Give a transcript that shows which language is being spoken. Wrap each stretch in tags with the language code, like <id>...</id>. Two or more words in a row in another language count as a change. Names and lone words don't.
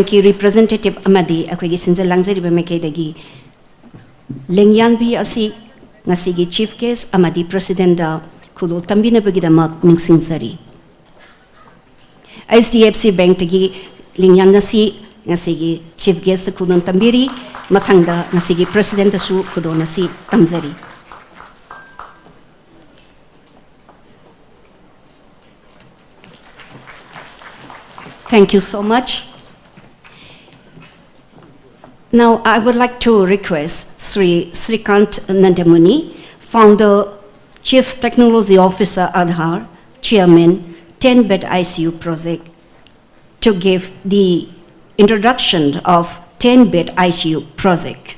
<mni>ki representative amadi akhoi sinjal langjari ba mekai dagi lengyan bi asi ngasigi</mni> <en>chief guest</en> <mni>amadi president da khudol tambina bagi da mak ningsingzari. HDFC Bank tagi lengyan ngasigi</mni> <en>chief guest</en> <mni>khudon tambiri mathangda ngasigi president da su khudon nasi tamzari.</mni> <en>Thank you so much. Now I would like to request Sri Srikant Nandamuni, Founder, Chief Technology Officer Aadhar, Chairman, 10BedICU project, to give the introduction of 10BedICU project.</en>